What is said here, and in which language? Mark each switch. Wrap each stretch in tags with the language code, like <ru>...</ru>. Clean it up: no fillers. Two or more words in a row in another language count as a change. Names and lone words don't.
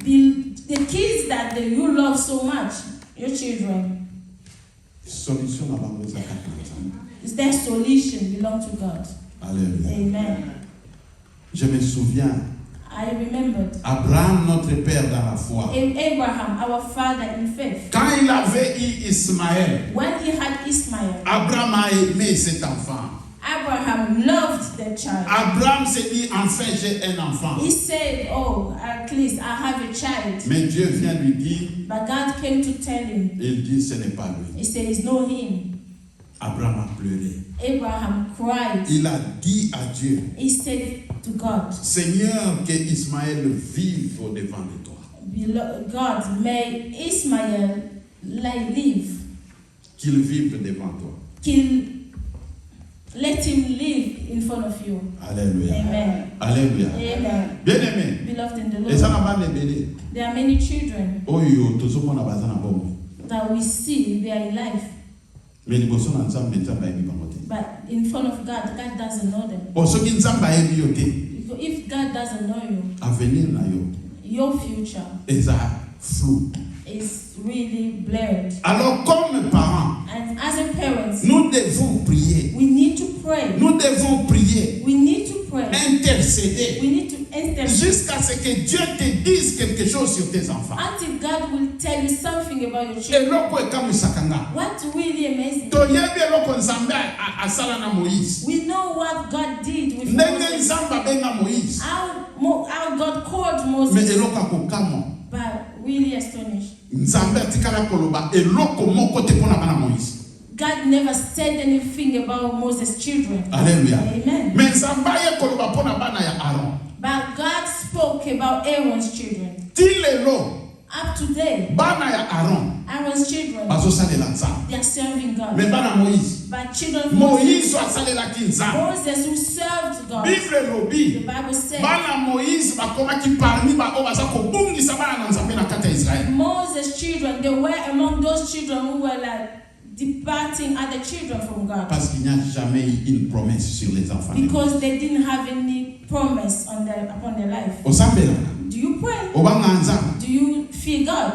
<en>the kids that you love so much, your children,</en> <ln>Solution na bango ezaka na Nzambe.</ln> <en>is their solution belong to God. Alléluia. Amen.</en> <fr>Je me souviens,</fr> <en>I remembered Abraham,</en> <fr>notre père dans la foi,</fr> <en>Abraham, our father in faith,</en> <fr>quand il avait eu Ismaël,</fr> <en>when he had Ishmael,</en> <fr>Abraham a aimé cet enfant.</fr> <en>Abraham loved the child.</en> <fr>Abraham s'est dit, enfin j'ai un enfant.</fr> <en>He said, "Oh, at least I have a child."</en> <fr>Mais Dieu vient lui dire,</fr> <en>But God came to tell him.</en> <fr>il dit, ce n'est pas lui.</fr> <en>He said, "It's not him."</en> <fr>Abraham a pleuré.</fr> <en>Abraham cried.</en> <fr>Il a dit à Dieu,</fr> <en>He said to God,</en> <fr>Seigneur, que Ismaël vive au-devant de toi.</fr> <en>God, may Ishmael live.</en> <fr>Qu'il vive devant toi.</fr> <en>Let him live in front of you. Alléluia. Amen. Alléluia. Amen.</en> <fr>Bien-aimé,</fr> <en>Beloved in the</en> <ln>eza</ln> <en>Lord,</en> <ln>na bana ebele</ln> <en>there are many children</en> <ln>oyo tozomona baza na bomoi.</ln> <en>that we see they are in life,</en> <ln>Mais liboso na Nzambe, Nzambe ayebi bango te.</ln> <en>but in front of God, God doesn't know them.</en> <ln>O soki Nzambe ayebi yo te,</ln> <en>If God doesn't know you,</en> <ln>avenir na yo</ln> <en>your future</en> <ln>eza flou.</ln> <en>is really blurred.</en> <fr>Alors comme parents,</fr> <en>And as a parent,</en> <fr>nous devons prier.</fr> <en>we need to pray.</en> <fr>Nous devons prier,</fr> <en>We need to pray.</en> <fr>intercéder,</fr> <en>We need to intercede</en> <fr>jusqu'à ce que Dieu te dise quelque chose sur tes enfants.</fr> <en>until God will tell you something about your children.</en> <ln>Eloko ekamisaka nga.</ln> <en>What really amazes me,</en> <ln>Toyebi eloko Nzambe asala na Moïse.</ln> <en>we know what God did with</en> <ln>Ndenge</ln> <en>Moses.</en> <ln>Nzambe abenga Moïse.</ln> <en>How God called</en> <ln>Mais</ln> <en>Moses,</en> <ln>eloko akokamwa.</ln> <en>but really astonished.</en> <ln>Nzambe atikala koloba eloko moko te mpona bana Moïse.</ln> <en>God never said anything about Moses' children. Alléluia. Amen.</en> <ln>Mais Nzambe aye koloba mpona bana ya Aaron.</ln> <en>But God spoke about Aaron's children.</en> <ln>Ti lelo</ln> <en>Up to date,</en> <ln>bana ya Aaron</ln> <en>Aaron's children,</en> <ln>bazosalela Nzambe.</ln> <en>they are serving God.</en> <ln>Mais bana Moïse,</ln> <en>But children of Moses,</en> <ln>Moïse asalelaki Nzambe.</ln> <en>Moses who served God,</en> <ln>Bible</ln> <en>the</en> <ln>elobi</ln> <en>Bible says,</en> <ln>bana Moïse bakomaki parmi baoyo baza kobungisa bana na Nzambe na kati ya Israël.</ln> <en>Moses' children, they were among those children who were like departing other children from God</en> <fr>Parce qu'il n'y a jamais eu une promesse sur les enfants.</fr> <en>because they didn't have any promise upon their life.</en> <ln>Osambela,</ln> <en>Do you pray?</en> <ln>obanga Nzambe,</ln> <en>Do you fear God?</en>